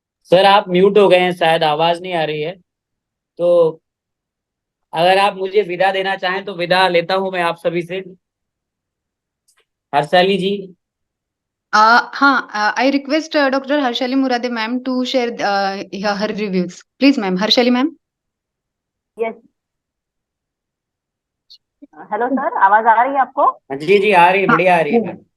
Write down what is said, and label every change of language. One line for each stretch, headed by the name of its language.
Hindi: Sir आप mute हो गए हैं, शायद आवाज नहीं आ रही है, तो अगर आप मुझे विदा देना चाहें तो विदा लेता हूं मैं आप सभी से। हर्षाली जी।
English: हाँ, I request Dr. Harshali Murade ma'am to share her reviews. Please ma'am, Harshali ma'am.
Hindi: Yes, hello sir, आवाज आ रही है आपको? जी जी आ रही है, बढ़िया आ रही है मैम।